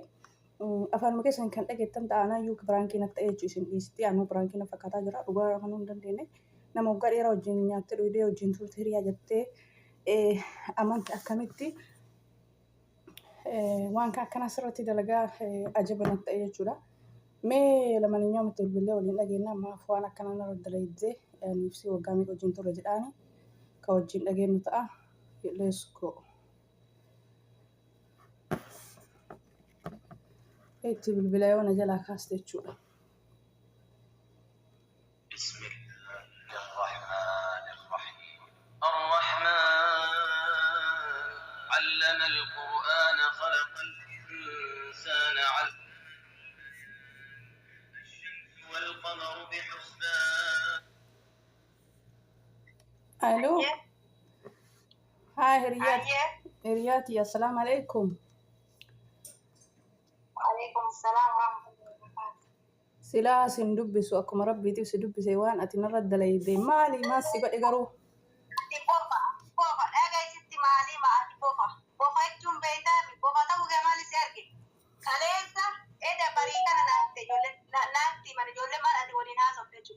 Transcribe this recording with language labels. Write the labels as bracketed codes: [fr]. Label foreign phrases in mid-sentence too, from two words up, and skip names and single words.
[om] Afaan keessan kan dhageettan ta'anaa yookiin biraankii natti ta'ee isin dhiisti anuu biraankii na fakkaataa jira dhugaa amanuu hin dandeenye nama waggaa dheeraa wajjin nyaattee dhugdee wajjin turte hiriyaa jettee amanti akkamitti waan akkana sirratti dalagaa ajaa'ibaa natti ta'e jechuudha. Mee lamaniyyuu miti bilbilee waliin dhageenya ammaaf waan akkana narra dalaydee ibsi waggaa meeqa wajjin turre jedhaani ka wajjin dhageenyu ta'a. [en] Let's go. [om] Itti bilbilee waan jalaa kaasti jechuudha. [ar] بسم الله الرحمن الرحيم الرحمن علم القرآن خلق الإنسان علم الشمس والقمر بحسبان. الو هاي هرياتي السلام عليكم. وعليكم السلام ورحمة الله وبركاته. [om] silaa sin dubbisu akkuma rabbiitiif si dubbise waan ati narra dalayde maali maas si godhe garuu Bofa dhagaa isitti maalii ma'aati bofa jechuun beeytaami bofa ta'uu gamaali si arge kaleessa eda barii kana naatti mana ijoollee maal ati waliin haasofte jechuudha.